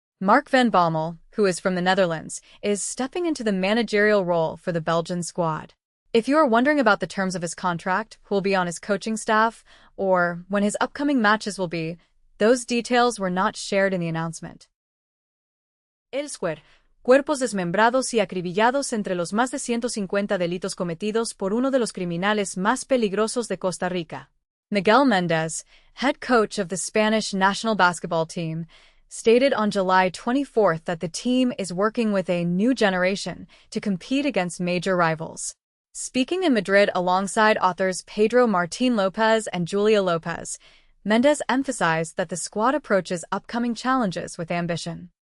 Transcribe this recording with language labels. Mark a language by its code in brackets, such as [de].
[en] Mark van Bommel, who is from the Netherlands, is stepping into the managerial role for the Belgian squad. If you are wondering about the terms of his contract, who will be on his coaching staff, or when his upcoming matches will be, those details were not shared in the announcement. Elsewhere, [es] cuerpos desmembrados y acribillados entre los más de 150 delitos cometidos por uno de los criminales más peligrosos de Costa Rica. [en] Miguel Méndez, head coach of the Spanish national basketball team, stated on July 24th that the team is working with a new generation to compete against major rivals. Speaking in Madrid alongside authors Pedro Martín López and Julia López, Méndez emphasized that the squad approaches upcoming challenges with ambition.